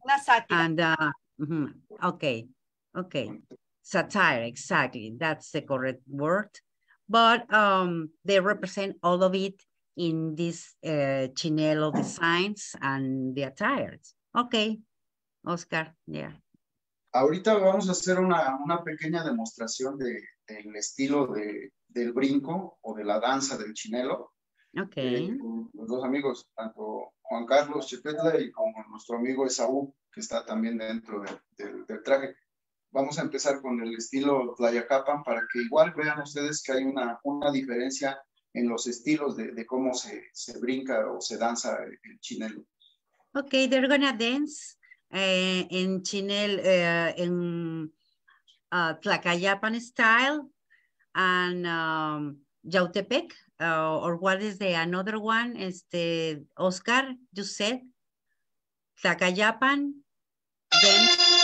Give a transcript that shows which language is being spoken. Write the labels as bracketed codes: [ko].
[es] Una sátira. [en] And okay. Satire, exactly. That's the correct word. But they represent all of it in these chinelo designs and the attires. Okay, Oscar, yeah. [es] Ahorita vamos a hacer una pequeña demostración del estilo del brinco o de la danza del chinelo. [en] Okay. [es] Los dos amigos, tanto Juan Carlos Chepetla y como nuestro amigo Esaú, que está también dentro del traje. Vamos a empezar con el estilo Tlayacapan para que igual vean ustedes que hay una diferencia en los estilos de cómo se brinca o se danza el chinelo. [en] Okay, they're gonna dance in Chinel, in Tlacayapan style and Yautepec, or what is the another one? Oscar, you said Tlacayapan dance.